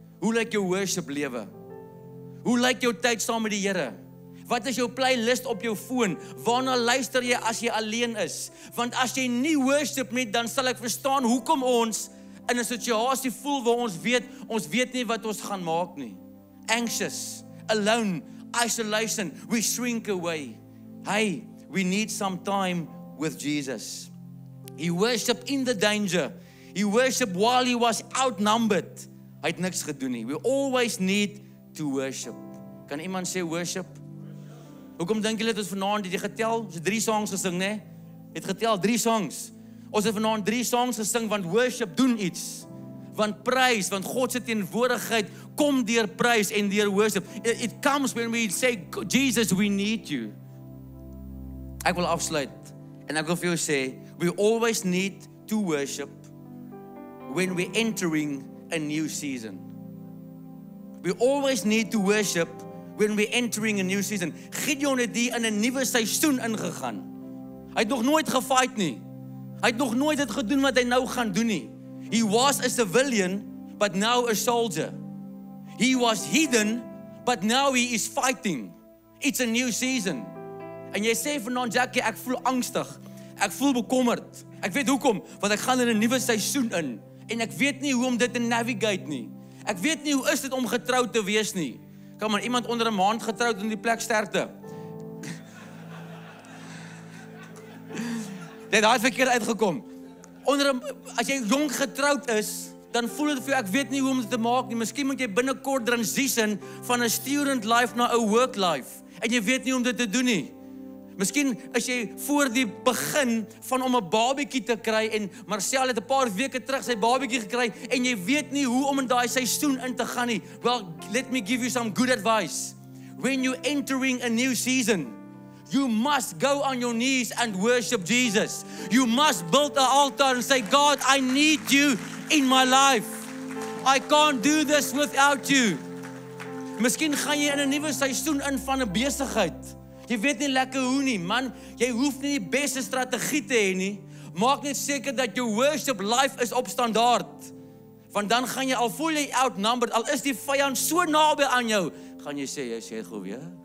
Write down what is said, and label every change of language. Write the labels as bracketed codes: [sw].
[af] Hoe lyk jou worship lewe? Hoe lyk jou tyd saam met die Here? Wat is jou playlist op jou foon? Waarna luister jy as jy alleen is? Want as jy nie worship nie, dan sal ek verstaan hoekom ons in 'n situasie voel waar ons weet nie wat ons gaan maak nie. [en] Anxious, alone, isolation, we shrink away. Hey, we need some time with Jesus. He worshiped in the danger. He worshiped while he was outnumbered. [af] Hy het niks gedoen nie. [en] We always need to worship. [af] Kan iemand sê worship? Hoekom dink julle het ons vanaand het jy getel? Ons het 3 songs gesing, né? Het getel 3 songs. Ons het vanaand 3 songs gesing want worship doen iets. Want prys, want God se teenwoordigheid kom deur prys en deur worship. [en] It comes when we say, Jesus, we need you. [af] Ek wil afsluit en ek wil vir jou sê, [en] we always need to worship when we're entering a new season. We always need to worship when we're entering a new season. [af] Gideon het hier in 'n nuwe seisoen ingegaan. Hy het nog nooit gefight nie. Hy het nog nooit dit gedoen wat hy nou gaan doen nie. [en] He was a civilian, but now a soldier. He was hidden, but now he is fighting. It's a new season. [af] En jy sê vanaand, Jackie, ek voel angstig. Ek voel bekommerd. Ek weet hoekom, want ek gaan in 'n nuwe seisoen in. En ek weet nie hoe om dit te navigate nie. Ek weet nie hoe is dit om getroud te wees nie. Kan maar iemand onder 'n maand getroud in die plek sterkte. Dit het verkeerd uitgekom. As jy jong getroud is, dan voel dit vir jou, ek weet nie hoe om dit te maak nie. Miskien moet jy binnekort transition van 'n student life na 'n work life. En jy weet nie hoe om dit te doen nie. Miskien is jy voor die begin van om 'n babatjie te kry en Marcel het 'n paar weke terug sy babatjie gekry en jy weet nie hoe om in daai seisoen in te gaan nie. [en] Well, let me give you some good advice. When you're entering a new season, you must go on your knees and worship Jesus. You must build an altar and say, God, I need you in my life. I can't do this without you. [af] Miskien gaan jy in 'n nuwe seisoen in van 'n besigheid. Jy weet nie lekker hoe nie, man. Jy hoef nie die beste strategie te hê nie. Maak net seker dat jou worship life is op standaard. Want dan gaan jy, al voel jy outnumbered, al is die vyand so naby aan jou, gaan jy sê, jy sê gou weer.